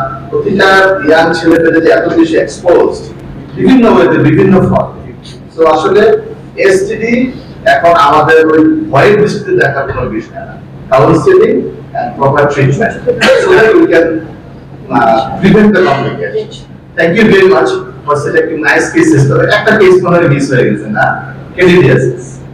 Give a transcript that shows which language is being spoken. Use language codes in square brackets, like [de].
[bn] প্রতিটা ইয়াং ছেলে পেলে এত বেশি এক্সপোজড বিভিন্ন ওয়েতে, বিভিন্ন ফর্মে। সো আসলে এসটিডি এখন আমাদের ওই ভয়ের দৃষ্টিতে দেখার কোনো বিষয় না, counselling [en] and proper treatment so that we can prevent the complications. Thank you very much for such a nice case history. [bn] একটা কেস মনে হয় মিস হয়ে গেছে না, ক্যান্ডিডিয়াসিস